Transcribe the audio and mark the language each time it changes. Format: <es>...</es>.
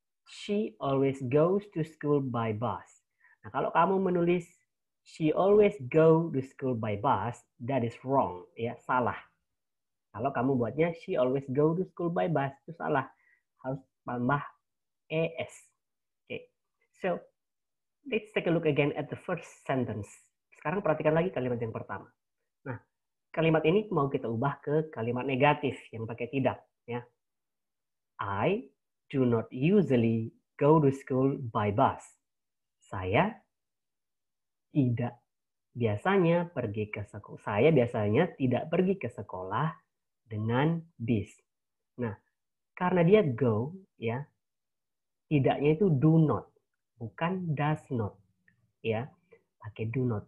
<en>She always goes to school by bus. Nah,</en> <id>kalau kamu menulis</id> <en>she always go to school by bus, that is wrong, ya,</en> <id>salah. Kalau kamu buatnya</id> <en>she always go to school by bus,</en> <id>itu salah. Harus tambah es. Okay.</id> <en>So, let's take a look again at the first sentence.</en> <id>Sekarang perhatikan lagi kalimat yang pertama. Nah, kalimat ini mau kita ubah ke kalimat negatif yang pakai tidak, ya.</id> <en>I do not usually go to school by bus.</en> <id>Saya tidak biasanya pergi ke sekolah. Saya biasanya tidak pergi ke sekolah dengan bis. Nah, karena dia go, ya, tidaknya itu do not, bukan does not, ya. Pakai do not.</id>